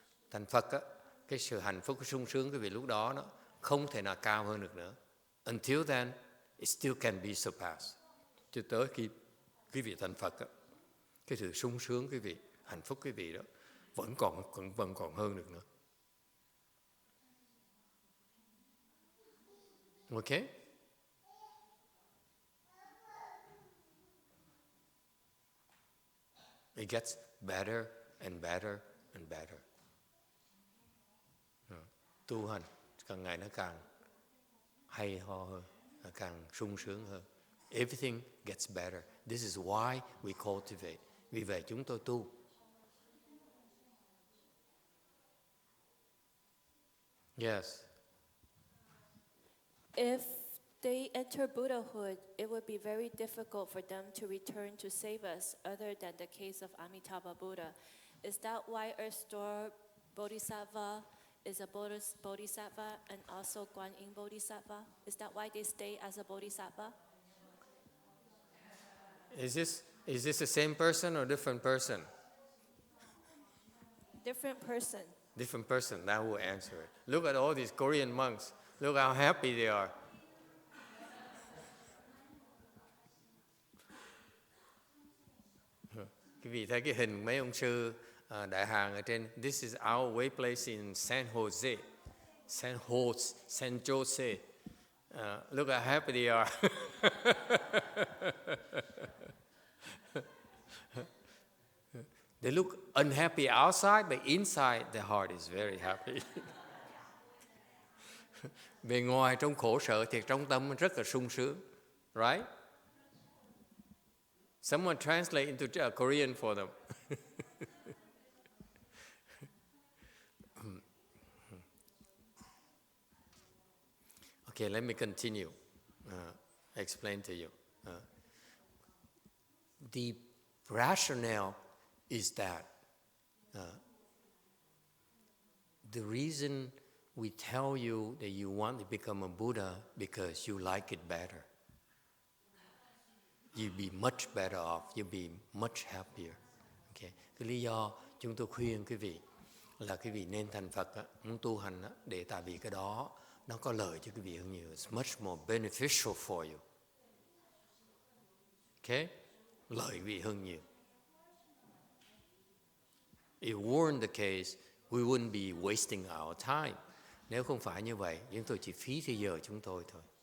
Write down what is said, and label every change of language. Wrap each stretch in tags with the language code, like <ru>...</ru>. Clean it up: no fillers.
<vi>Thành Phật á, cái sự hạnh phúc, cái sung sướng, cái vị lúc đó nó không thể nào cao hơn được nữa.</vi> <en>Until then, it still can be surpassed.</en> <vi>Cho tới khi cái vị thành Phật á, cái sự sung sướng, cái vị hạnh phúc, cái vị đó vẫn còn hơn được nữa.</vi> <en>Okay? It gets better and better and better.</en> <vi>Tu hành càng ngày nó càng hay ho hơn, nó càng sung sướng hơn.</vi> <en>Everything gets better. This is why we cultivate.</en> <vi>Vì vậy chúng tôi tu.</vi> <en>Yes. If they enter Buddhahood, it would be very difficult for them to return to save us, other than the case of Amitabha Buddha. Is that why our store Bodhisattva is a Bodhisattva and also Guan Yin Bodhisattva? Is that why they stay as a Bodhisattva? Is this the same person or different person? Different person. Different person, that will answer it. Look at all these Korean monks. Look how happy they are.</en> <vi>Quý vị thấy cái hình mấy ông sư đại hàng ở trên.</vi> <en>This is our way place in San Jose. San Jose. Look how happy they are. They look unhappy outside, but inside their heart is very happy.</en> <vi>Bề ngoài trong khổ sở thì trong tâm rất là sung sướng.</vi> <en>Right? Someone translate into Korean for them. Okay, let me continue. Explain to you. The rationale is that the reason we tell you that you want to become a Buddha because you like it better. You'll be much better off. You'll be much happier. Okay.</en> <vi>Cái lý do chúng tôi khuyên quý vị là quý vị nên thành Phật á, muốn tu hành á, để tại vì cái đó nó có lợi cho quý vị hơn nhiều.</vi> <en>It's much more beneficial for you.</en> <vi>Okay? Lợi quý vị hơn nhiều.</vi> <en>If weren't the case, we wouldn't be wasting our time.</en> <vi>Nếu không phải như vậy, chúng tôi chỉ phí thời giờ chúng tôi thôi.</vi>